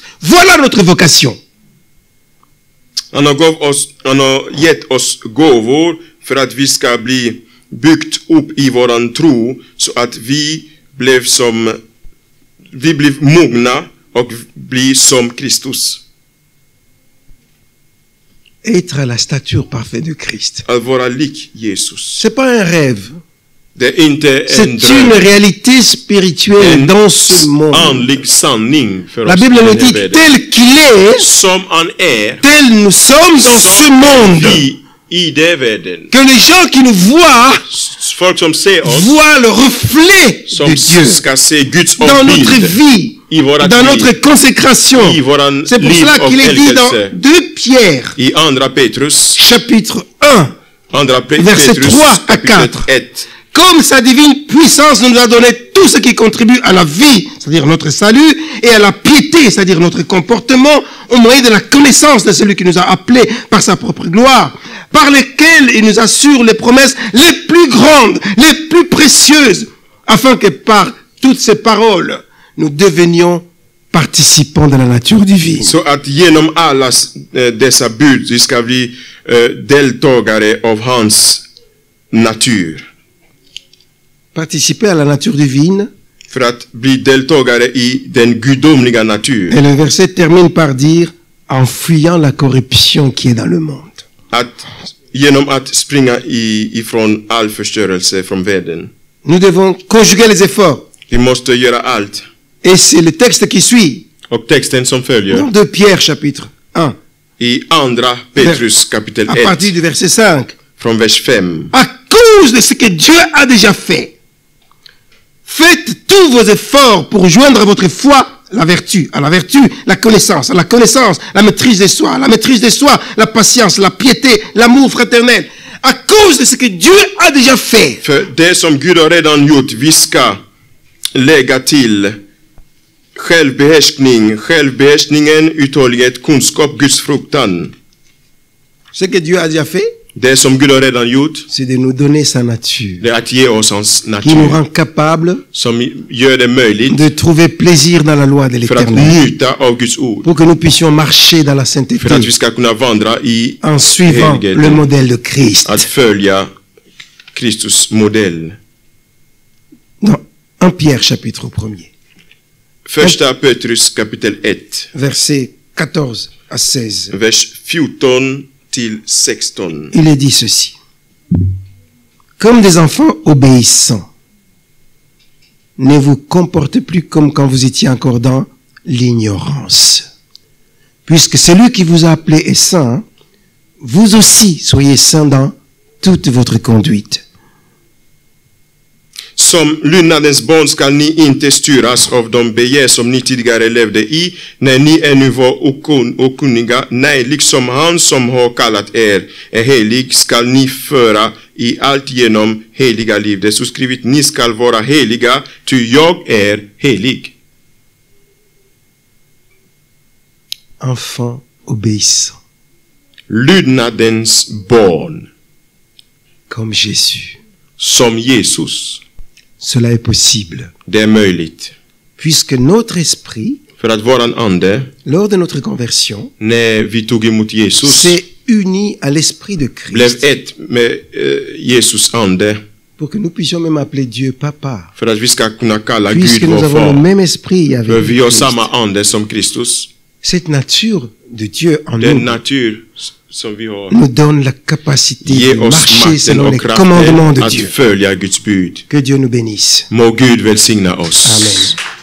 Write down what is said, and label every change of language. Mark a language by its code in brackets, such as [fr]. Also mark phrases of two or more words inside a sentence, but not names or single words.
[fr] Voilà notre vocation. [sv] Han har gett oss gåvor för att vi ska bli byggt upp i våran tro så att vi blev mogna och blir som Kristus. [fr] Être à la stature parfaite de Christ. [sv] Att vara lik Jesus. [fr] C'est pas un rêve. [sv] Det är inte [fr] C'est [sv] en [fr] une [sv] dröm. [fr] réalité spirituelle dans ce monde. [sv] Andlig sanning för [fr] La [sv] oss. [fr] Bible [sv] i [fr] nous [sv] den här [fr] dit [sv] världen. [fr] tel qu'il est, [sv] Som han är, [fr] tel nous sommes dans ce monde. [sv] vi i den världen. [fr] Que les gens qui nous voient [sv] Folk som ser oss, [fr] voient le reflet de [sv] som [fr] Dieu [sv] ska se Guds [fr] dans notre [sv] avbild [fr] vie, [sv] i vårat [fr] dans [sv] liv, [fr] notre consécration. [sv] i våran [fr] C'est pour [sv] liv [fr] cela [sv] och [fr] qu'il est dit dans [sv] helgelse. [fr] 2 Pierre, [sv] I andra Petrus, [fr] chapitre 1, Verset [sv] Petrus [fr] 3 à [sv] kapitel [fr] 4. [sv] 1. [fr] comme sa divine puissance nous a donné tout ce qui contribue à la vie, c'est-à-dire notre salut, et à la piété, c'est-à-dire notre comportement, au moyen de la connaissance de celui qui nous a appelés par sa propre gloire, par lesquels il nous assure les promesses les plus grandes, les plus précieuses, afin que par toutes ces paroles, nous devenions participants de la nature divine. [sv] Så att genom alla dessa bud vi ska bli deltagare av hans natur. [fr] Participer à la nature divine. [sv] För att bli deltagare i den gudomliga natur. [fr] Et le verset termine par dire, en fuyant la corruption qui est dans le monde. [sv] Genom att springa ifrån all förstörelse från världen. [fr] Nous devons conjuguer les efforts. [sv] Vi måste göra allt. [fr] Et c'est le texte qui suit. [sv] Och texten som följer. [fr] Dans 2 Pierre chapitre 1. [sv] I andra Petrus kapitel [fr] À [sv] 1. [fr] partir du verset 5. [sv] Från vers 5. [fr] À cause de ce que Dieu a déjà fait, faites tous vos efforts pour joindre à votre foi la vertu, à la vertu, la connaissance, à la connaissance, la maîtrise des soi, à la maîtrise des soi, la patience, la piété, l'amour fraternel. À cause de ce que Dieu a déjà fait. [sv] För det som Gud har redan gjort, vi ska lägga till självbehärskningen, uthållighet, kunskap, Guds fruktan. [fr] Ce que Dieu a déjà fait. [sv] Det som Gud har redan gjort, [fr] c'est de nous donner sa nature, [sv] det är att ge oss hans [fr] qui nous [sv] natur, [fr] rend capables [sv] som gör det möjligt [fr] de trouver plaisir dans la loi de [sv] för att [fr] l'Éternel, [sv] njuta av Guds ord, [fr] pour que nous puissions marcher dans la [sv] för att [fr] sainteté [sv] vi ska kunna vandra i [fr] en suivant [sv] heligheten, [fr] le modèle de Christ. [sv] att följa Kristus modell. [fr] Dans 1 Pierre chapitre 1er, [sv] Första Petrus kapitel 1, [fr] versets 14 à 16, [sv] vers 14 till 16. [fr] il est dit ceci. Comme des enfants obéissants, ne vous comportez plus comme quand vous étiez encore dans l'ignorance. Puisque celui qui vous a appelé est saint, vous aussi soyez saints dans toute votre conduite. [sv] Som lydnadens barn skall ni inte styras av de begär som ni tidigare levde i, när ni ännu var okunniga. Nej, liksom han som har kallat er är helig, skall ni föra i allt genom heliga liv. Det är så skrivet, ni skall vara heliga, ty jag är helig. [fr] Enfants obéissants, [sv] Lydnadens barn, [fr] comme Jésus. [sv] som Jesus. [fr] Cela est possible, [sv] Det är möjligt. [fr] puisque notre esprit, [sv] För att våran ande, [fr] lors de notre conversion, [sv] när vi tog emot Jesus, [fr] s'est uni à l'esprit de [sv] blev [fr] Christ, [sv] ett med Jesus ande, [fr] pour que nous puissions même appeler Dieu Papa, [sv] för att vi ska kunna kalla [fr] puisque [sv] Gud [fr] nous [sv] vår [fr] avons le [sv] far. [fr] même esprit avec [sv] För vi har [fr] Christ. [sv] samma ande som Kristus. [fr] Cette nature de Dieu en [sv] Den [fr] nous [sv] natur som vi har [fr] nous donne la capacité [sv] ger [fr] de [sv] oss [fr] marcher [sv] makten [fr] selon les [sv] och [fr] commandements [sv] kraften [fr] de [sv] att [fr] Dieu. [sv] följa Guds bud. [fr] Que Dieu nous bénisse. [sv] Må Gud välsigna oss. Amen.